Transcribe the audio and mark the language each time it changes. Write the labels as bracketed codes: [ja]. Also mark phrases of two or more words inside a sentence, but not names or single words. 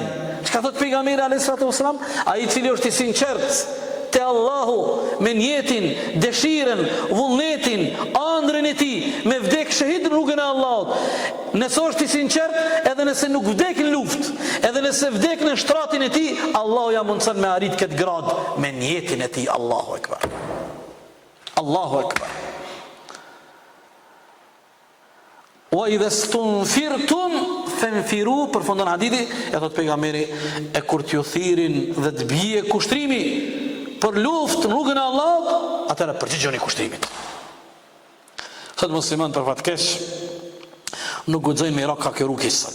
[sq] Çka thot pejgamberi [ar] عليه الصلاة والسلام? [sq] Ai I cili është I sinqert te Allahu me njetin, dëshirën, vullnetin, ëndrrën e tij, me vdek shahid në rrugën e Allahut. Nëse është I sinqert, edhe nëse nuk vdek në luftë, edhe nëse vdek në shtratin e tij, Allahu ja mundson me arrit këtë grad me njetin e tij. [ar] الله أكبر. الله أكبر. وإذا استنفرتم فانفروا, [sq] përfundon hadithi, e thot pejgamberi, e kur t'ju thirin dhe të bie kushtrimi për luftë në rrugën e Allahut, atëherë përgjigjoni kushtrimit. Sot muslimanët për fatkeq nuk guxojnë me Ira ka kjo rrugë sot.